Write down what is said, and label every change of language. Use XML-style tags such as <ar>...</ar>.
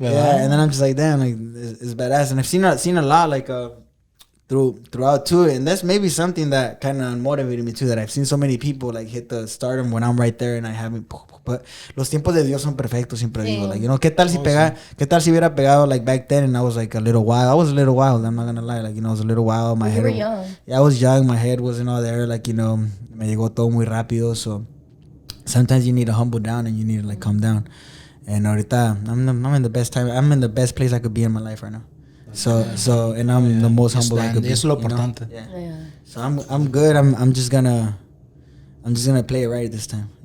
<en>Yeah, and then I'm just like, damn, like it's badass. And I've seen a lot, like throughout too, and that's maybe something that kind of motivated me too. That I've seen so many people like hit the stardom when I'm right there, and I haven't.</en> <es>But los tiempos de Dios son perfectos, siempre digo.</es> <en>Like,</en> <es>¿qué tal si qué tal si hubiera pegado</es> <en>like back then, and I was like a little wild. I was a little wild. I'm not gonna lie. Like, I was a little wild. My head. You were young. Yeah, I was young. My head wasn't all there.</en> <es>Like, me llegó todo muy rápido.</es> <en>So sometimes you need to humble down and you need to like calm down. And ahorita I'm in the best time. I'm in the best place I could be in my life right now. So and I'm the most humble I could be.</en> <es>Eso es lo importante.</es> <en>Yeah. Yeah. So I'm good. I'm just gonna play it right this time.</en>